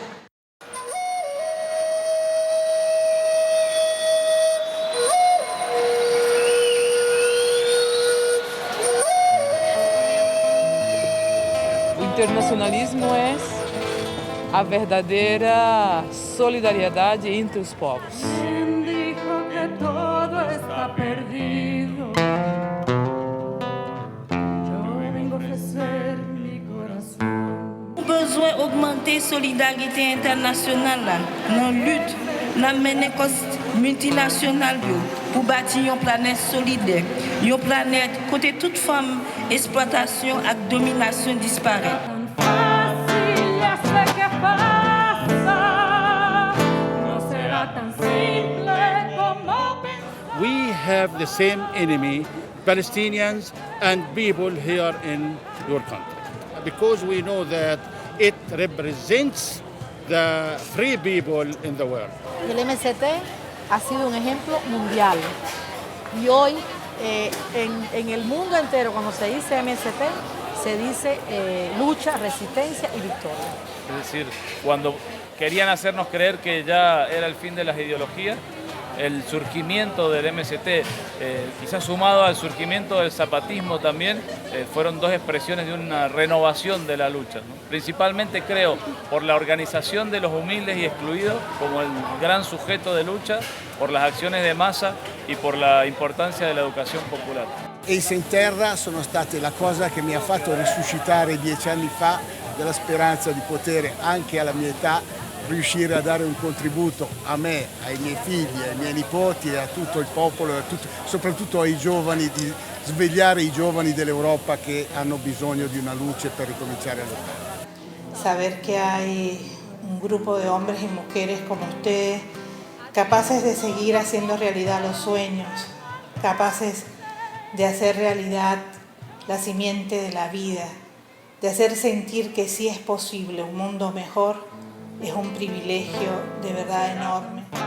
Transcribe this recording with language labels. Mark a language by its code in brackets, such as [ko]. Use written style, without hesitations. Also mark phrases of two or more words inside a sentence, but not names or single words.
[pt] O internacionalismo é a verdadeira solidariedade entre os povos. [es] Dijo que todo está perdido. Yo vengo a ofrecer mi corazón. [fr] Besoin d'augmenter la solidarité internationale dans la lutte, dans la cause multinationale pour bâtir une planète solidaire, une planète côté toute femme, exploitation et domination disparaît. [en] We have the same enemy, Palestinians and people here in your country, because we know that it represents the free people in the world. [es] El MST ha sido un ejemplo mundial y hoy en el mundo entero cuando se dice MST se dice lucha, resistencia y victoria. Es decir, cuando querían hacernos creer que ya era el fin de las ideologías, el surgimiento del MST, quizás sumado al surgimiento del zapatismo también, fueron dos expresiones de una renovación de la lucha, ¿no? Principalmente creo por la organización de los humildes y excluidos como el gran sujeto de lucha, por las acciones de masa y por la importancia de la [it] educazione popolare. Esse in terra sono state la cosa che mi ha fatto risuscitare 10 anni fa della speranza di poter anche alla mia età riuscire a dare un contributo a me, ai miei figli, ai miei nipoti e a tutto il popolo, soprattutto ai giovani, di svegliare i giovani dell'Europa che hanno bisogno di una luce per ricominciare a lottare. [es] Saber que hay un grupo de hombres y mujeres como ustedes capaces de seguir haciendo realidad los sueños, capaces de hacer realidad la simiente de la vida, de hacer sentir que sí es posible un mundo mejor, es un privilegio de verdad enorme.